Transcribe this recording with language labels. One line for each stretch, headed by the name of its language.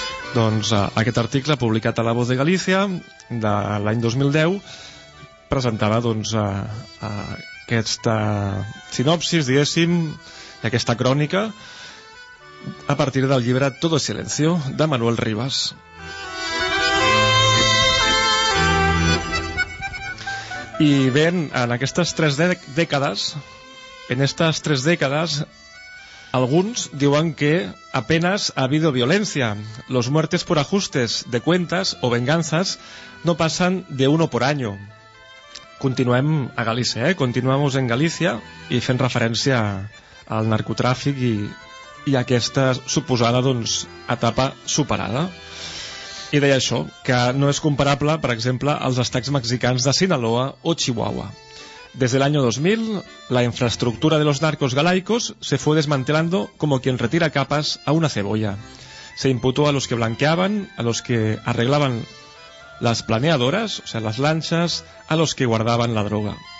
Catalan: Doncs aquest article publicat a La Voz de Galícia de l'any 2010 presentava doncs aquesta sinopsis, diguéssim, aquesta crònica a partir del llibre Todo silencio, de Manuel Rivas. I bé, en aquestes tres dècades, en aquestes tres dècades, alguns diuen que
Spanish: apenas ha habido
Catalan: violència.
Spanish: Los muertes por ajustes de cuentas o venganzas no passen de uno por año.
Catalan: Continuem a Galícia, eh?
Spanish: Continuamos en
Catalan: Galícia i fent referència al narcotràfic i aquesta suposada, doncs, etapa superada. I deia això, que no és comparable, per exemple, als estats mexicans de Sinaloa o Chihuahua.
Spanish: Desde el año 2000, la infraestructura de los narcos galaicos se fue desmantelando como quien retira capas a una cebolla. Se imputó a los que blanqueaban, a los que arreglaban las planeadoras, o sea, las lanchas, a los que guardaban la droga.